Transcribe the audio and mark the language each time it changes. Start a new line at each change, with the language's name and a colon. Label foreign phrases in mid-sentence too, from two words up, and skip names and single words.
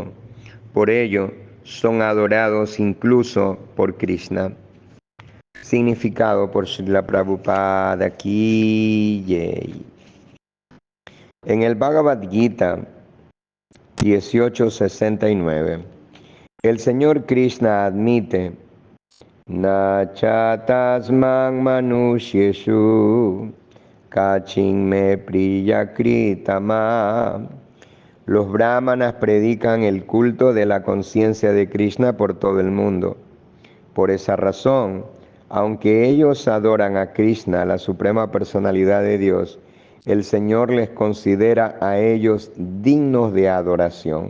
Spanish: Por ello, son adorados incluso por Krishna. Significado por Srila Prabhupada aquí. En el Bhagavad Gita 18:69, el Señor Krishna admite:
Sanskrit: न च तस्मान्मनुष्येषु कश्चिन्मे प्रियकृत्तमः.
Spanish: Los brahmanas predican el culto de la conciencia de Krishna por todo el mundo. Por esa razón, aunque ellos adoran a Krishna, la suprema personalidad de Dios, el Señor les considera a ellos dignos de adoración.